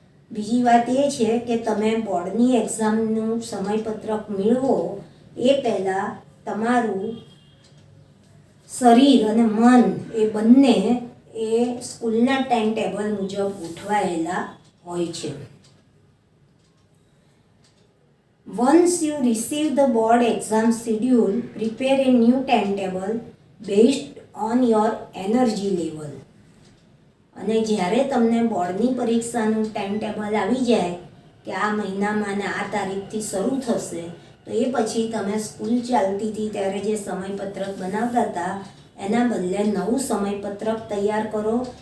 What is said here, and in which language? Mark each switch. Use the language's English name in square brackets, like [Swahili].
[Gujarati] બીજી વાત એ છે કે તમે બોર્ડની એક્ઝામનું સમયપત્રક મેળવો એ પહેલાં તમારું શરીર અને મન એ બંને એ સ્કૂલના ટાઈમ ટેબલ મુજબ ગોઠવાયેલા હોય છે. [English] Once you receive the board exam schedule, prepare a new timetable based on your energy level. [Gujarati] અને જ્યારે તમને બોર્ડની પરીક્ષાનું ટાઈમ ટેબલ આવી જાય કે આ મહિનામાં ને આ તારીખથી શરૂ થશે, તો એ પછી તમે સ્કૂલ ચાલતી હતી ત્યારે જે સમયપત્રક બનાવતા હતા એના બદલે નવું સમયપત્રક તૈયાર કરો.